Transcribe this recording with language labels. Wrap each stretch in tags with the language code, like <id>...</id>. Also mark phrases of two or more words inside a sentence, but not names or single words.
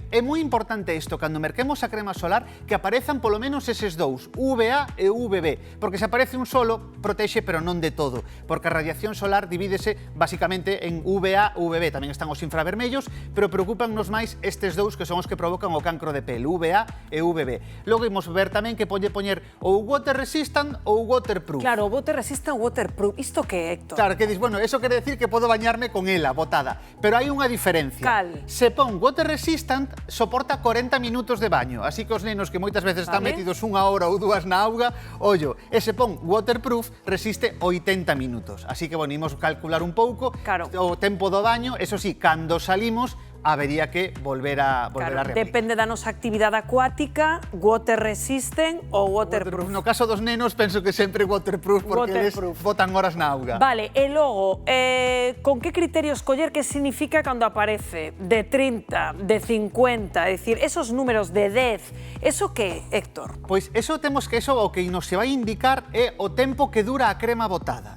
<gl>É moi importante isto, cando merquemos a crema solar, que aparezan polo menos eses dous, VA e VB, porque se aparece un solo, protexe, pero non de todo, porque a radiación solar divídese basicamente en VA, VB, tamén están os infravermellos, pero preocupannos máis estes dous que son os que provocan o cancro de pel, VA e VB. Logo imos ver tamén que pode poñer ou</gl> <en>water resistant</en> <gl>ou waterproof.</gl> <en>Claro, water resistant, waterproof,</en> <gl>isto que é, Héctor? Claro, que dis, bueno, eso quere decir que podo bañarme con ela, botada, pero hai unha diferencia. Cal? Se pon</gl> <en>water resistant,</en> <gl>soporta 40 minutos de baño, así que os nenos que moitas veces están metidos 1 hora ou 2 na auga, ollo, e se pon waterproof, resiste 80 minutos. Así que, bueno, imos calcular un pouco o tempo do baño, eso sí, cando salimos, habería que volver a reaplicar. Depende da nosa actividade acuática,</gl> <en>water resistant ou waterproof.</en> <gl>No caso dos nenos, penso que sempre waterproof, porque eles botan horas na auga. Vale, e logo, con que criterio escoller que significa cando aparece de 30, de 50, é dicir, esos números de 10, eso que, Héctor? Pois eso o que nos se vai indicar é o tempo que dura a crema botada.</gl>